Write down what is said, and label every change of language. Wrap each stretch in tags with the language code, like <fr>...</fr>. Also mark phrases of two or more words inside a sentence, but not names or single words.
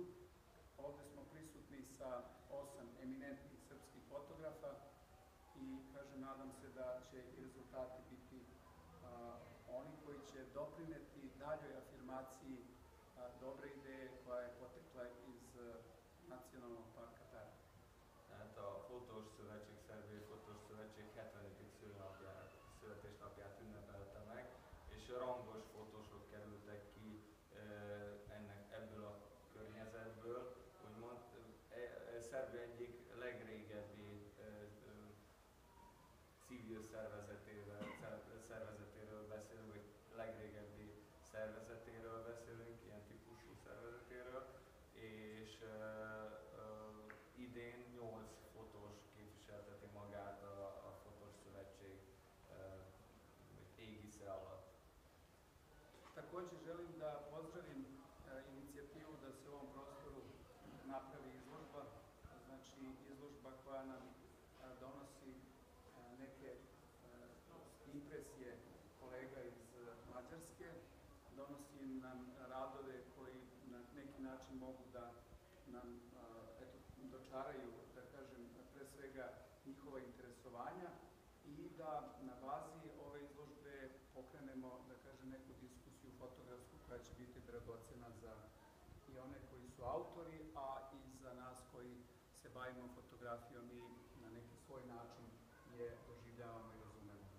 <sr>Ovde smo prisutni sa 8 eminentnih srpskih fotografa i, kažem, nadam se da će i rezultati biti oni koji će doprineti daljoj afirmaciji dobre ideje koja je potekla iz Nacionalnog parka Tara.</sr> <hu>Tehát a Fotós Szövetség, Szerbiai Fotós Szövetség 70. születésnapját ünnepelte meg, és rangos fotósok kerültek ki ebből a környezetből. Úgymond Szerbia egyik legrégebbi civil szervezetéről beszélünk, vagy legrégebbi szervezetéről beszélünk, ilyen típusú szervezetéről, és idén 8 fotós képviselteti magát a Fotós Szövetség égisze alatt.</hu> <sr>Također želim da pozdravim inicijativu da se u ovom prostoru napravi izložba, znači izložba koja nam donosi neke impresije kolega iz Mađarske, donosi nam radove koji na neki način mogu da nam dočaraju, da kažem, pre svega njihova interesovanja i da na bazi ove izložbe pokrenemo, da kažem, neku diskusiju fotografsku koja će biti dragocena za i one koji su autori, a i za nas koji se bavimo fotografijom i na neki svoj način je doživljavamo i razumemo.</sr>